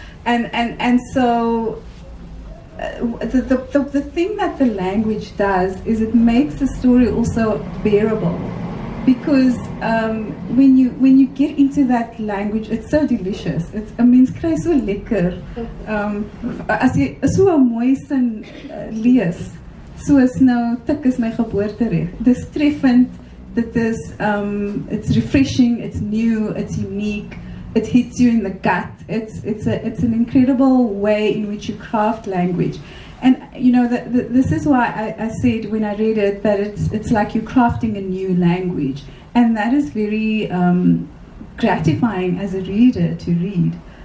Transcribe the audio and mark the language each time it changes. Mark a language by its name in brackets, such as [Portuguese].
[English] And so the thing that the language does is it makes the story also bearable, because when you get into that language, it's so delicious. [Afrikaans] Mens kry so lekker. As jy so 'n mooi sin lees, soos nou tik is my geboortereg. Dis treffend. Dit is [English] it's refreshing, it's new, it's unique. It hits you in the gut. It's an incredible way in which you craft language, and you know this is why I said when I read it that it's like you're crafting a new language, and that is very gratifying as a reader to read.